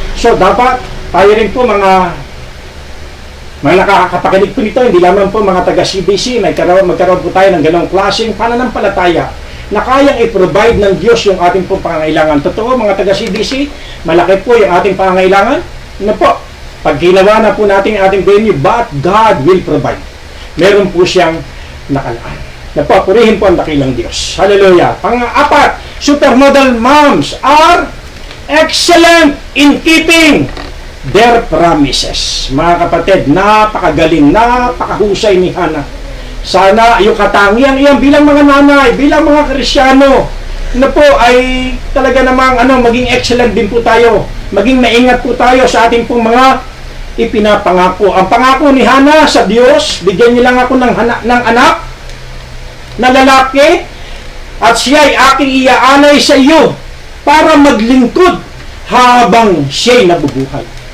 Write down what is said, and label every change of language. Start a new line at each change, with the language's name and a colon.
Filipino: So, dapat tayo rin po mga nakakapakinig po nito, hindi lamang po mga taga-CBC, magkaroon po tayo ng ganong klaseng pananampalataya na kayang i-provide ng Diyos yung ating pong pangangailangan. Totoo, mga taga-CBC, malaki po yung ating pangangailangan. Ano po? Pag ginawa na po natin ang ating venue,
English: but God will provide.
Filipino: Meron po siyang nakalaan. Purihin po ang dakilang Diyos. Hallelujah. Pang-apat,
English: supermodel moms are excellent in keeping their promises.
Filipino: Mga kapatid, napakagaling, napakahusay ni Hana. Sana yung katangian iyan bilang mga nanay, bilang mga Kristyano, na po ay talaga namang maging excellent din po tayo. Maging maingat po tayo sa ating pong mga ipinapangako. Ang pangako ni Hana sa Diyos, bigyan niyo lang ako ng anak na lalaki at siya ay aking iaanay sa iyo para maglingkod habang siya'y nabubuhay.